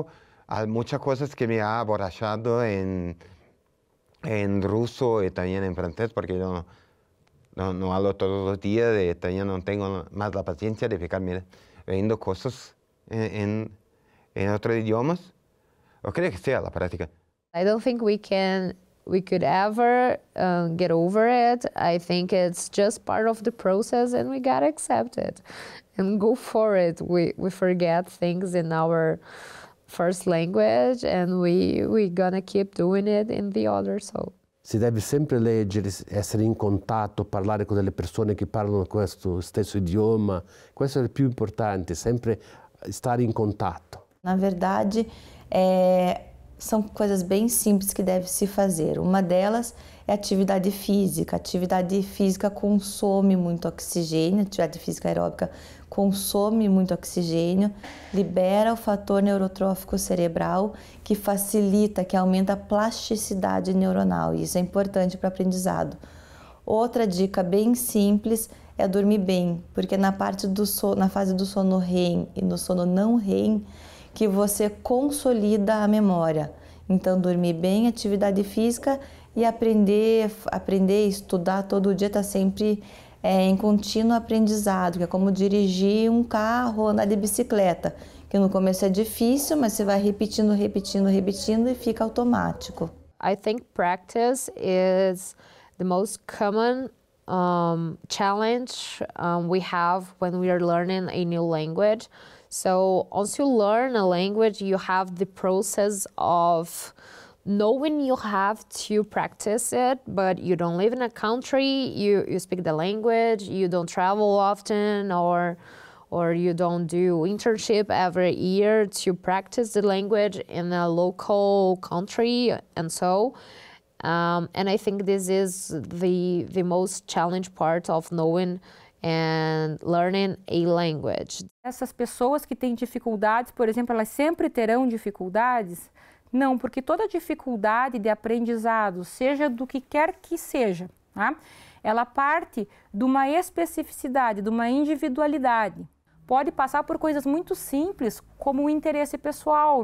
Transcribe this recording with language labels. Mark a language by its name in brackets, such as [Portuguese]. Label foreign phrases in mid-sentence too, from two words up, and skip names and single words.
[Spanish] Hay muchas cosas que me ha aborrachado en ruso y también en francés, porque yo no hablo todos los días y también no tengo más la paciencia de ficarme viendo cosas en otros idiomas. Yo creo que sea la práctica. [English] I don't think we could ever get over it. I think it's just part of the process and we gotta accept it and go for it. We forget things in our first language and we gonna keep doing it in the other. So. [Italian] Si deve sempre leggere, essere in contatto, parlare con delle persone che parlano questo stesso idioma. Questo è il più importante, sempre stare in contatto. [Portuguese] Na verdade, são coisas bem simples que deve se fazer. Uma delas é atividade física. A atividade física consome muito oxigênio, a atividade física aeróbica consome muito oxigênio, libera o fator neurotrófico cerebral que facilita, que aumenta a plasticidade neuronal, e isso é importante para o aprendizado. Outra dica bem simples é dormir bem, porque na fase do sono REM e no sono não REM, que você consolida a memória. Então, dormir bem, atividade física e aprender, estudar todo dia, está sempre em contínuo aprendizado, que é como dirigir um carro, andar de bicicleta, que no começo é difícil, mas você vai repetindo e fica automático. [English] I think practice is the most common challenge we have when we are learning a new language. So once you learn a language, you have the process of knowing you have to practice it, but you don't live in a country, you speak the language, you don't travel often, or you don't do internship every year to practice the language in a local country, and so. And I think this is the most challenging part of knowing and learning a language. [Portuguese] Essas pessoas que têm dificuldades, por exemplo, elas sempre terão dificuldades? Não, porque toda dificuldade de aprendizado, seja do que quer que seja, tá? Ela parte de uma especificidade, de uma individualidade. Pode passar por coisas muito simples, como o interesse pessoal.